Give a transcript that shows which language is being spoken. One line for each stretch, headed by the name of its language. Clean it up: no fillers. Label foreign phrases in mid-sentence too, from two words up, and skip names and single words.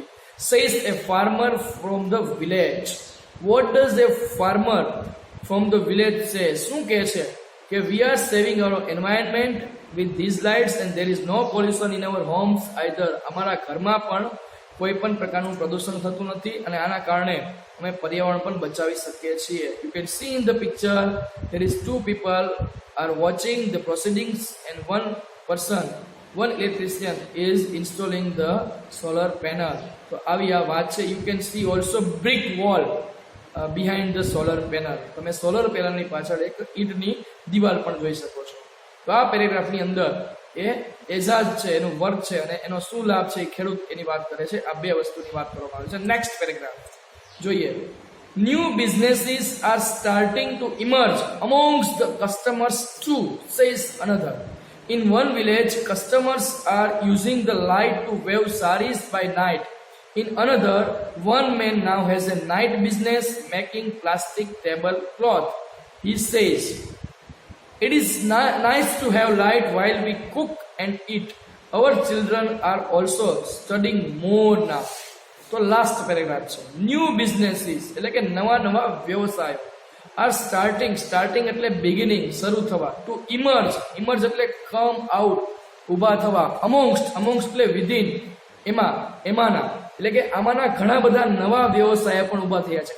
English: Says a farmer from the village. What does a farmer from the village say?
Gujarati: શું કહે છે કે
English: we are saving our environment with these lights and there is no pollution in our homes either.
Gujarati: અમારા ઘરમાં પણ કોઈ પણ પ્રકારનું પ્રદૂષણ થતું નથી અને આના કારણે અમે પર્યાવરણ પણ બચાવી શકીએ છીએ.
English: you can see in the picture there is two people are watching the proceedings and one electrician is installing the solar panel.
Gujarati: તો આવી આ વાત છે.
English: you can see also brick wall behind the solar panel.
Gujarati: તમે સોલર પેનલની પાછળ એક ઈંટની દિવાલ પણ જોઈ શકો છો. તો આ પેરેગ્રાફની અંદર એ એજાજ છે, એનું વર્ક છે અને એનો શું લાભ છે એ ખેડૂત એની વાત કરે છે. આ બે વસ્તુની વાત કરવામાં આવે છે.
English: next paragraph
Gujarati: જોઈએ.
English: New businesses are starting to emerge amongst the customers too, says another. In one village, customers are using the light to weave saris by night. In another, one man now has a night business making plastic tablecloth. He says, "It is nice to have light while we cook and eat. Our children are also studying more now."
Gujarati: તો
English: last paragraph
Gujarati: છે.
English: new businesses
Gujarati: એટલે કે નવા વ્યવસાયો
English: are starting
Gujarati: એટલે બિગિનિંગ, શરૂ થવા.
English: to emerge
Gujarati: એટલે
English: come out,
Gujarati: ઊભા થવા. અમોંગ્સ્ટ એટલે વિધિન, એમાંના, એટલે કે આમાંના ઘણા બધા નવા વ્યવસાય પણ ઊભા થયા છે.